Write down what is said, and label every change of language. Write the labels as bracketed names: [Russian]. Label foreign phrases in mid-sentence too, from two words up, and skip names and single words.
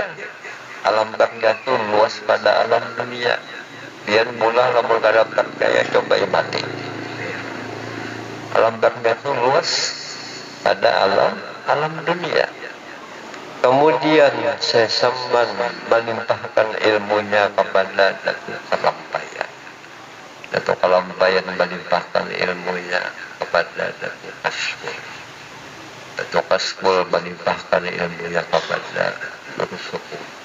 [Indonesian] Alam barzah itu luas pada alam dunia. [Banjar] Biar mula lamun kada percaya coba mati. [Indonesian] Alam barzah itu luas pada alam dunia. Kemudian Syekh Samman melimpahkan ilmunya kepada Datuk Kalampayan. Datuk Kalampayan melimpahkan ilmunya kepada Datuk Kasbul. Datuk Kasbul melimpahkan ilmunya kepada Guru Sekumpul.